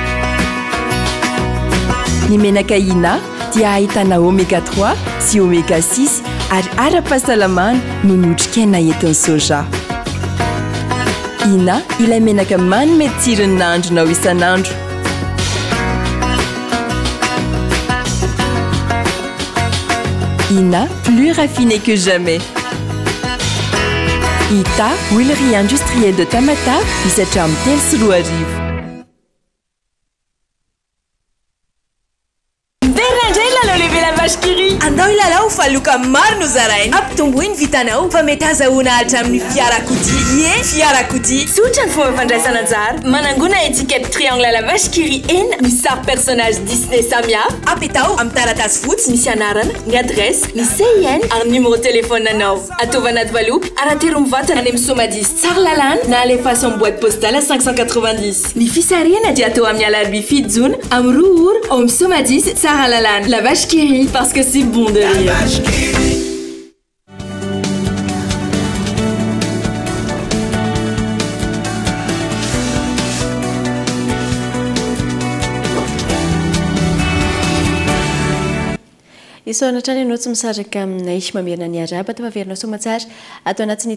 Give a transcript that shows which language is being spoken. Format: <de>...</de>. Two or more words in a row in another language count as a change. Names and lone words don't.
<mg>Ny menaka ina dia ahitana oméga 3 sy oméga 6 ary ara-pahasalamana no notrikaina entin'ny soja. Ina ilay menaka manome tsirony nahandronao isan'andro. Ina,</mg> <fr>plus raffiné que jamais. Ita, huilerie industrielle de Tamata,</fr> <mg>misatra amin'ny telo sy roa arivo. Andao ilalao fa loka maro no zaraina ampitombo iny vitanao fa mety azahoana hatramin'ny fiarakodia. Fiarakodia tsotra ny fomba fandraisana anjara. Manangona</mg> <fr>étiquette triangle</fr> <mg>à la vache qui rit enina misy sary personnage Disney samihafa. Apetao amin'ny taratasy fotsy misy anarana, ny adresse, ny CIN ary</mg> <fr>numéro téléphone</fr> <mg>anao. Ataova anaty valoka aratero mivantana any amin'ny Somadis tsara lalàna na alefaso amin'ny</mg> <fr>boîte postale</fr> <mg>590. Ny fisarihana dia atao amin'ny alarobia fito jona amin'ny roa ora ao amin'ny Somadis tsara lalàna.</mg> <fr>La vache qui rit parce que c'est bon de rire.</fr> <mg>Isoanatrany ianao tsy misaraka aminay mamerina ny araba tafaverinao somatsara atao anatin'ny</mg>